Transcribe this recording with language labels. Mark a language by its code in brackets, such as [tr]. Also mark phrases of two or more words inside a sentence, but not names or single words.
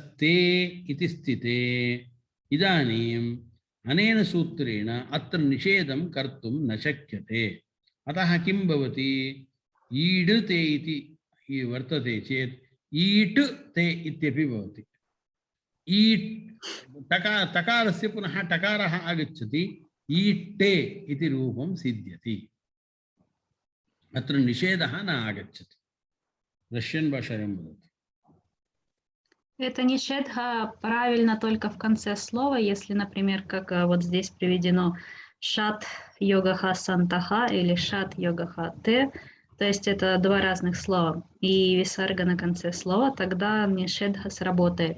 [sa] ते इति स्थिते इदानीम् अनेन सूत्रेण अत्र निषेधं कर्तुं न शक्यते अतः किं भवति ईड् ते इति वर्तते चेत् ईट् ते इत्यपि भवति ईट् तकारस्य पुनः टकारः आगच्छति ईट्टे इति रूपं सिद्ध्यति अत्र निषेधः न आगच्छति रष्यन् भाषायां वदति [ru] Это нишедха правильно только в конце слова, если, например, как вот здесь приведено [sa] षट् योगः सन्तः [ru] или [sa] षट् योगः ते, [ru] то есть это два разных слова, и висарга на конце слова, тогда нишедха сработает.